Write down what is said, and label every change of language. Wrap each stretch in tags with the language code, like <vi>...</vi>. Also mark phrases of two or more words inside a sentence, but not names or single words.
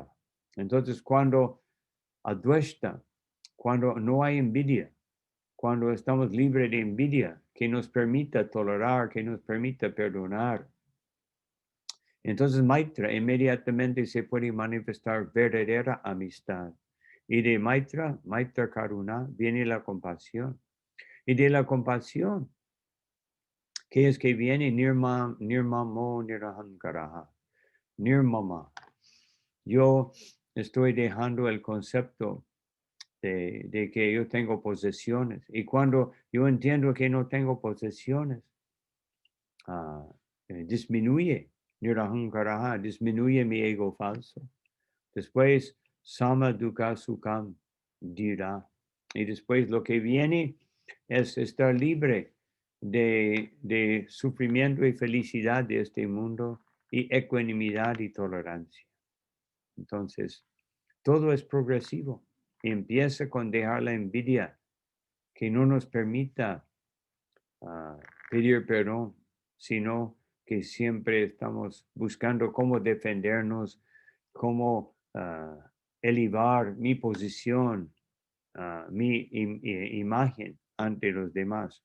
<es>Entonces, cuando Adveshta, cuando no hay envidia, cuando estamos libres de envidia, que nos permita tolerar, que nos permita perdonar, entonces Maitra inmediatamente se puede manifestar verdadera amistad. Y de</es> <sa>मैत्र करुणा,</sa> <es>viene la compasión. Y de la compasión, ¿qué es que viene?</es> <sa>निर्ममो निरहङ्कारः. Nirmama.</sa> <es>Yo estoy dejando el concepto de que yo tengo posesiones. Y cuando yo entiendo que no tengo posesiones, disminuye nirahankaraha, disminuye mi ego falso. Después,</es> <sa>सम दुःख सुखम् दिरा.</sa> <es>Y después lo que viene es estar libre de sufrimiento y felicidad de este mundo y ecuanimidad y tolerancia. Entonces, todo es progresivo. Empieza con dejar la envidia que no nos permita pedir perdón, sino que siempre estamos buscando cómo defendernos, cómo elevar mi posición, mi imagen ante los demás.</es>